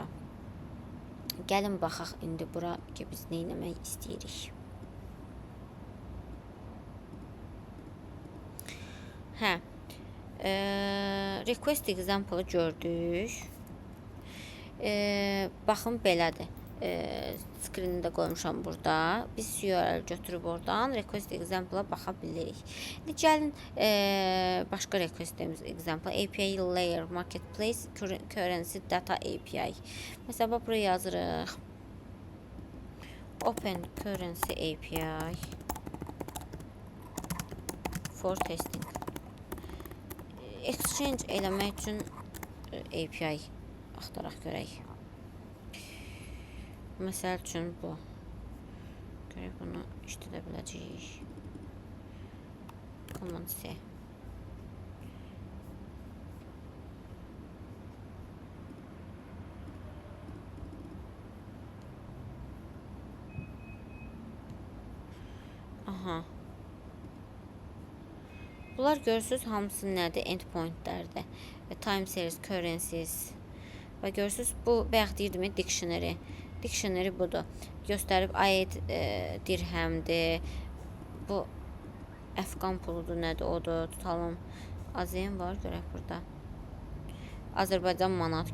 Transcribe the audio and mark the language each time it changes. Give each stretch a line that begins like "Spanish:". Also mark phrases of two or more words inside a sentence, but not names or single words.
Azerbaijani: Gəlin baxaq indi bura ki, biz nə etmək istəyirik. Hə.
English: Request example-
Azerbaijani: ı gördük. Baxın, belədir. Screen-i də qoymuşam burada. Biz URL götürüb oradan
English: request example-
Azerbaijani: a baxa bilirik. İndi gəlin başqa
English: request example API layer marketplace currency data API.
Azerbaijani: Məsələn, buraya yazırıq.
English: Open currency API for testing.
Azerbaijani: Exchange eləmək üçün API axtaraq görək. Məsəl üçün bu. Görək, bunu işlədə biləcəyik.
English: Command C. Aha.
Azerbaijani: Bunlar görürsünüz, hamısı nədir? Endpointlərdir.
English: Time series, currencies.
Azerbaijani: Və görürsünüz, bu bayaq deyirdim, dictionary. Dictionary budur. Göstərib ayet dirhəmdir. Bu Əfqan puludur, nədir? Odur. Tutalım. AZN var, görək burada. Azərbaycan manat.